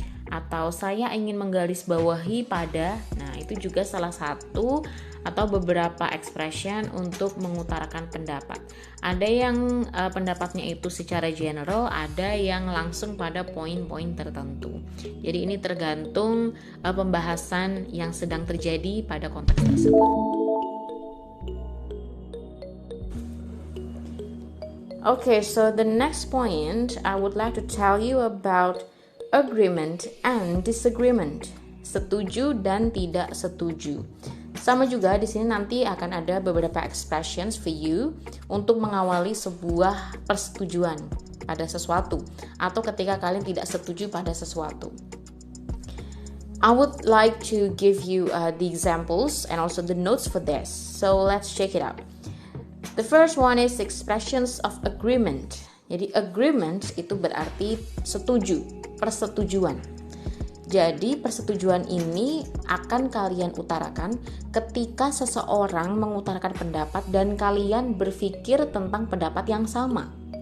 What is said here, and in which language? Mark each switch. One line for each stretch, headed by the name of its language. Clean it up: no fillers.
Indonesian: Atau saya ingin menggarisbawahi pada, nah itu juga salah satu atau beberapa expression untuk mengutarakan pendapat. Ada yang pendapatnya itu secara general, ada yang langsung pada poin-poin tertentu. Jadi ini tergantung pembahasan yang sedang terjadi pada konteks tersebut.
English: Okay, so the next point I would like to tell you about agreement and disagreement.
Indonesian: Setuju dan tidak setuju. Sama juga di sini nanti akan ada beberapa
English: expressions for you
Indonesian: untuk mengawali sebuah persetujuan pada sesuatu atau ketika kalian tidak setuju pada sesuatu.
English: I would like to give you the examples and also the notes for this. So let's check it out. The first one is expressions of agreement.
Indonesian: Jadi agreement itu berarti setuju, persetujuan. Jadi persetujuan ini akan kalian utarakan ketika seseorang mengutarakan pendapat dan kalian berpikir tentang pendapat yang sama.